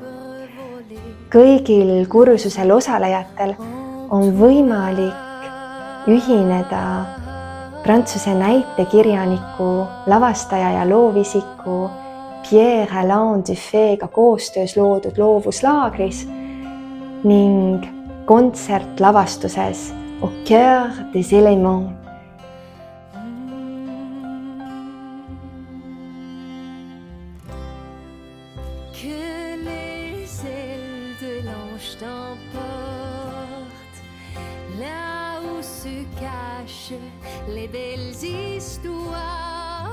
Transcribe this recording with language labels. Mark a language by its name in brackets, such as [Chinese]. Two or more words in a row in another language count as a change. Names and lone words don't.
[Estonian] Kõigil kursusel osalejatel on võimalik ühineda prantsuse näitekirjaniku, lavastaja ja loovisiku Pierre-Alain Dufay'ga koostöös loodud loovuslaagris ning kontsertlavastuses Au cœur des éléments. [French] Que les ailes de l'ange t'emportent, là où se cachent les belles histoires.